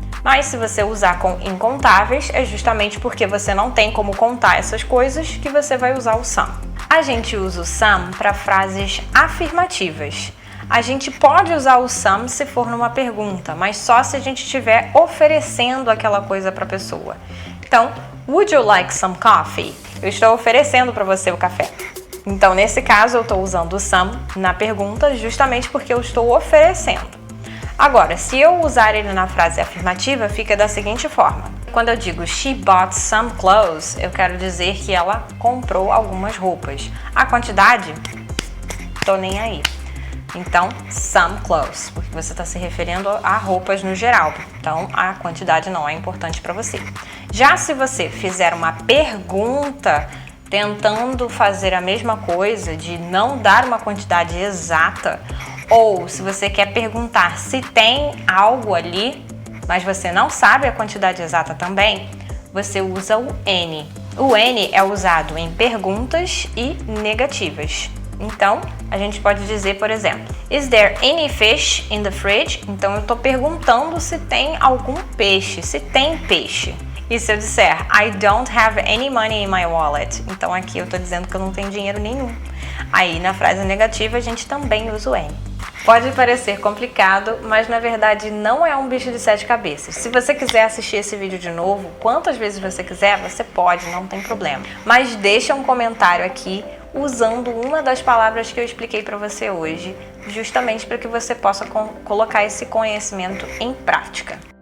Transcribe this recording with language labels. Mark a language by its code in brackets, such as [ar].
[pt] Mas se você usar com incontáveis, é justamente porque você não tem como contar essas coisas que você vai usar o some. A gente usa o some para frases afirmativas. A gente pode usar o some se for numa pergunta, mas só se a gente estiver oferecendo aquela coisa para a pessoa. Então, [en] would you like some coffee? [pt] Eu estou oferecendo para você o café. Então, nesse caso, eu estou usando o some na pergunta justamente porque eu estou oferecendo. Agora, se eu usar ele na frase afirmativa, fica da seguinte forma. Quando eu digo [en] she bought some clothes, [pt] eu quero dizer que ela comprou algumas roupas. A quantidade, tô nem aí. Então, [en] some clothes, [pt] porque você está se referindo a roupas no geral. Então, a quantidade não é importante para você. Já se você fizer uma pergunta tentando fazer a mesma coisa, de não dar uma quantidade exata, ou se você quer perguntar se tem algo ali, mas você não sabe a quantidade exata também, você usa o any. O any é usado em perguntas e negativas. Então, a gente pode dizer, por exemplo, [en] is there any fish in the fridge? [pt] Então, eu estou perguntando se tem algum peixe, se tem peixe. E se eu disser, [en] I don't have any money in my wallet? [pt] Então, aqui eu estou dizendo que eu não tenho dinheiro nenhum. Aí, na frase negativa, a gente também usa o any. Pode parecer complicado, mas na verdade não é um bicho de 7 cabeças. Se você quiser assistir esse vídeo de novo, quantas vezes você quiser, você pode, não tem problema. Mas deixa um comentário aqui usando uma das palavras que eu expliquei para você hoje, justamente para que você possa colocar esse conhecimento em prática.